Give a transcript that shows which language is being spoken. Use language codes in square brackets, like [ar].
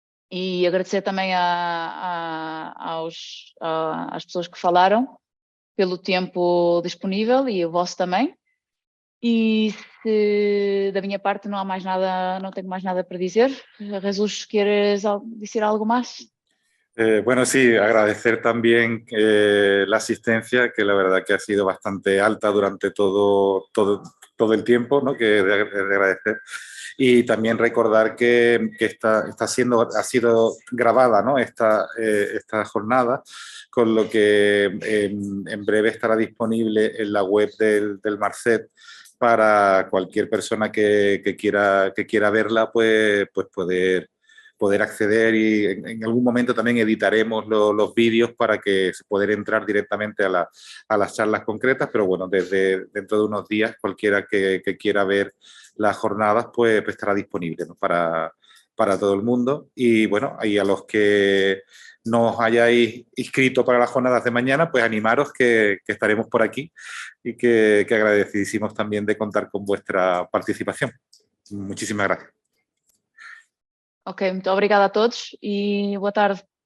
[pt] E agradecer também às pessoas que falaram pelo tempo disponível e o vosso também. E se da minha parte não há mais nada, não tenho mais nada para dizer. Jesus, queres dizer algo más? [es] Bueno, sí, agradecer también la asistencia, que la verdad que ha sido bastante alta durante todo el tiempo, ¿no? Que es de agradecer. Y también recordar que ha sido grabada, ¿no? esta jornada, con lo que en breve estará disponible en la web del Marcet para cualquier persona que quiera verla, pues poder acceder, y en algún momento también editaremos los vídeos para que poder entrar directamente a las charlas concretas, pero bueno, dentro de unos días cualquiera que quiera ver las jornadas pues estará disponible, ¿no? para todo el mundo. Y bueno, y a los que no os hayáis inscrito para las jornadas de mañana, pues animaros que estaremos por aquí y que agradecidísimos también de contar con vuestra participación. Muchísimas gracias. [pt] Ok, muito obrigada a todos e boa tarde.